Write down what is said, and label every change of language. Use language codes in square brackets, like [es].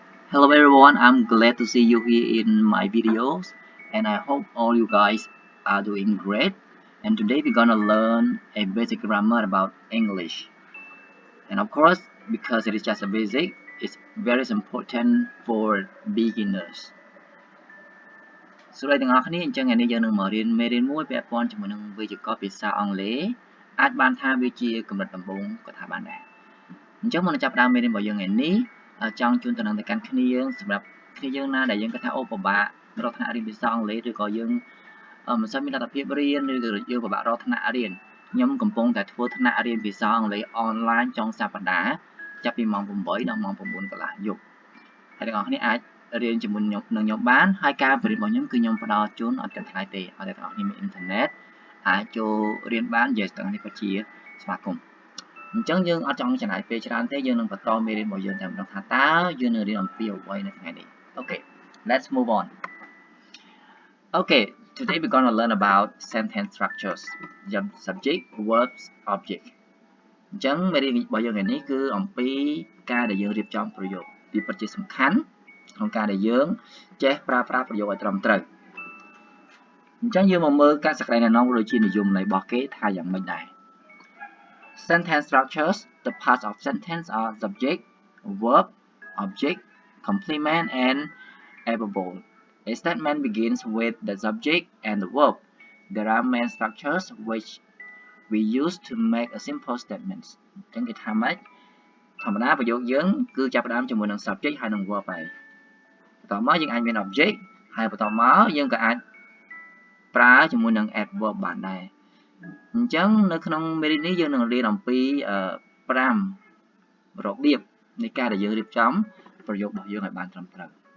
[en] Hello everyone, I'm glad to see you here in my videos and I hope all you guys are doing great. And today we're gonna learn a basic grammar about English. And of course, because it is just a basic, it's very important for beginners. [km] សួស្តីទាំងអស់គ្នាអញ្ចឹងថ្ងៃនេះយើងនឹងមករៀនមេរៀនមួយពាក់ព័ន្ធជាមួយនឹងវេយ្យាករណ៍ភាសាអង់គ្លេសអាចបានថាវាជាកម្រិតដំបូងក៏ថាបានដែរអញ្ចឹងមុននឹងចាប់ផ្ដើមមេរៀនរបស់យើងថ្ងៃនេះចង់ជូនដំណឹងទៅកាន់គ្នាយើងសម្រាប់គ្នាយើងណាដែលយើងគិតថាអូពិបាករកថ្នាក់រៀនភាសាអង់គ្លេសឬក៏យើង មិនសូវមានលទ្ធភាពរៀនឬក៏យើងពិបាករកថ្នាក់រៀនខ្ញុំកំពុងតែធ្វើថ្នាក់រៀនភាសាអង់គ្លេសអនឡាញចុងសប្តាហ៍ចាប់ពីម៉ោង8ដល់ម៉ោង9កន្លះយប់ហើយទាំងអស់គ្នាអាចរៀនជាមួយនឹងខ្ញុំបានហើយការបរិញ្ញាបត្ររបស់ខ្ញុំគឺខ្ញុំផ្ដល់ជូនអត់គិតថ្លៃទេឲ្យតែទាំងអស់គ្នាមានអ៊ីនធឺណិតអាចចូលរៀនបាននិយាយទាំងអស់គ្នាពិតជាស្វាគមន៍អញ្ចឹងយើងអត់ចង់ចំណាយពេលច្រើនទេយើងនឹងបន្តមេរៀនរបស់យើងតែម្ដងថាតើយើងនឹងរៀនអំពីអ្វីនៅថ្ងៃនេះ [en] Okay, let's move on. Okay, today we're going to learn about sentence structures. Subject, verbs, object. [km] អញ្ចឹងមេរៀនរបស់យើងថ្ងៃនេះគឺអំពីការដែលយើងរៀបចំប្រយោគវាពិតជាសំខាន់ក្នុងការដែលយើងចេះប្រើប្រាស់ប្រយោគឲ្យត្រឹមត្រូវអញ្ចឹងយើងមកមើលការសក្តានុពលដូចជានិយមន័យរបស់គេថាយ៉ាងម៉េចដែរ [en] Sentence structures, the parts of sentence are subject, verb, object, complement, and adverb. A statement begins with the subject and the verb. There are main structures which we use to make a simple statement. [km] អញ្ចឹងគេថាម៉េចធម្មតាប្រយោគយើងគឺចាប់ផ្ដើមជាមួយនឹង subject ហើយនឹង verb ហើយបន្តមកយើងអាចមាន object ហើយបន្តមកយើងក៏អាចប្រើជាមួយនឹង adverb បានដែរអញ្ចឹងនៅក្នុងមេរៀននេះយើងនឹងរៀនអំពី5របៀបនៃការដែលយើងរៀបចំប្រយោគរបស់យើងឲ្យបានត្រឹមត្រូវ